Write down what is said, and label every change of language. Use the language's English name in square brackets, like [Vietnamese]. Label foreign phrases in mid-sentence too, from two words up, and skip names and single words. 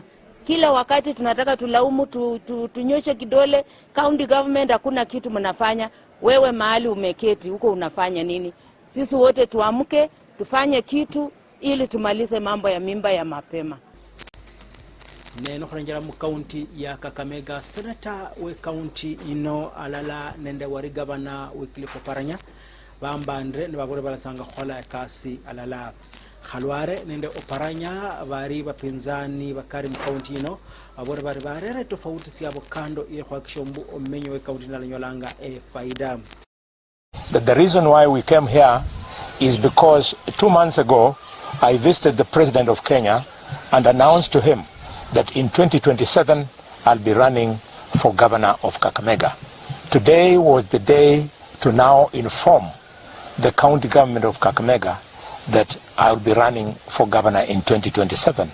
[Swahili] Kila wakati tunataka tulaumu, tunyoshe kidole, [English] county government [Swahili] hakuna kitu mnafanya. Wewe mahali umeketi, huko unafanya nini? Sisi wote tuamke, tufanye kitu ili tumalize mambo ya mimba ya mapema. [Luyia] Neno khurangira mu county ya Kakamega, senator we county ino alala nende wari governor Wycliffe Oparanya bambandre ne babore balasanga khola kasi alala Khalware nende Oparanya bari bapinzani bakari mu county ino babore bari barere tofauti tiabo kando ile kuhakikisha omenyo we county nalanyolanga faida. [English] The reason why we came here is because 2 months ago I visited the President of Kenya and announced to him that in 2027 I'll be running for governor of Kakamega. Today was the day to now inform the county government of Kakamega that I'll be running for governor in 2027.